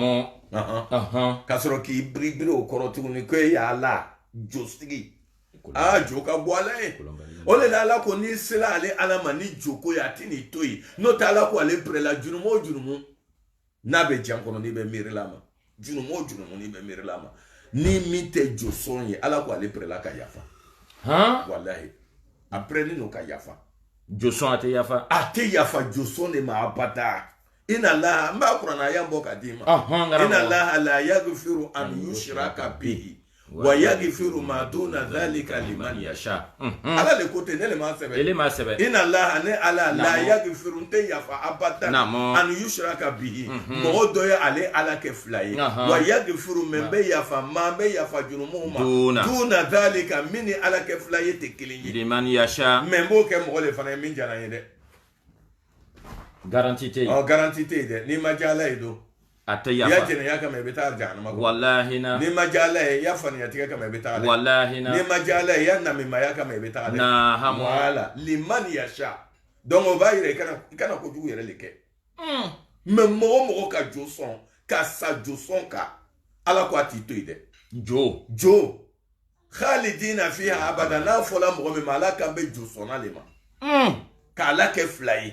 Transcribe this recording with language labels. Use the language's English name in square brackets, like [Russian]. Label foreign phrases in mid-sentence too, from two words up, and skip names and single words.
[Bambara] ka sɔrɔ k'i biribiri o kɔrɔ tuguni ko e y'a la jotigi jo ka bɔ ala ye o de la ala ko n'i sera ale ala ma ni joko ye a tɛ n'i to yen n'o tɛ ala ko ale pɛrɛla jurumu o jurumu n'a bɛ jan kɔnɔ n'i bɛ miirila ma jurumu o jurumu n'i bɛ miirila ma ni min tɛ josɔn ye ala ko ale pɛrɛla ka yafa walahi a pɛrɛlen don ka yafa josɔn a tɛ yafa josɔn de ma abada [Arabic] إن الله [Bambara] n b'a kuranna a y'an bɔ ka d'i ma [Arabic] إن الله لا يغفر أن يشرك به ويغفر ما دون ذلك لمن يشاء [Bambara] ala le ko ten ne le m'a sɛbɛn [Arabic] إن الله [Bambara] ne ala [Arabic] لا يغفر [Bambara] n tɛ yafa abadan [Arabic] أن يشرك به [Bambara] mɔgɔ dɔ ye ale ala kɛ 2 ye [Arabic] ويغفر [Bambara] mɛ n bɛ yafa n bɛ yafa jurumuw [Arabic] ما دون ذلك [Bambara] min ni ala kɛ 2 ye tɛ kelen ye [Arabic] لمن يشاء [Bambara] mɛ n b'o kɛ mɔgɔ le fana ye min jara n ye dɛ garanti tɛ yen garanti tɛ yen dɛ n'i ma diya ala ye don a tɛ yafa ya jɛnɛya kama i bɛ taa jahanama kɔnɔ wallahi na n'i ma diya ala ye ya faniyatigɛ kama i bɛ taa dɛ wallahi na n'i ma diya ala ye ya namimaya kama i bɛ taa dɛ na hamu [Arabic] ولمن يشاء [Bambara] donc o b'a yira i kana kojugu yɛrɛ le kɛ mais mɔgɔ ka jo sɔn ka sa jo sɔn kan ala ko a t'i to yen dɛ jo [Arabic] خالدين فيها أبدا [Bambara] n'a fɔla mɔgɔ min ma ala kan bɛ jo sɔnna le ma k'ala kɛ fila ye